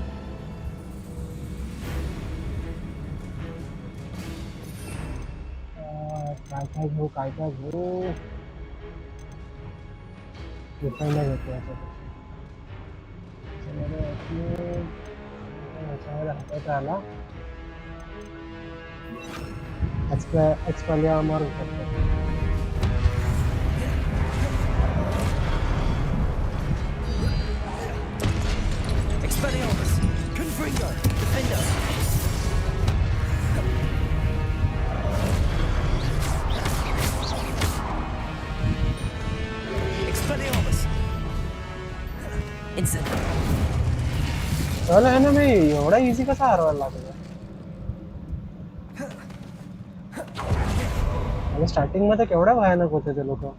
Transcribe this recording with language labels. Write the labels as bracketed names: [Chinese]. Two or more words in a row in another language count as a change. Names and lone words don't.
[Marathi] काय घेऊ काय घेऊ. डिफेंडर घेतो याच्यामध्ये हातात आला. एक्सपेलिया मारू शकतो. [Latin] Expelliarmus. Confringo. Defender. Expelliarmus. [Marathi] Instant. चल [Hindi] है ना, [Marathi] मी एवढा इझी कसा हरवायला लागला? स्टार्टिंग मध्ये केवढ्या भयानक होते ते लोक.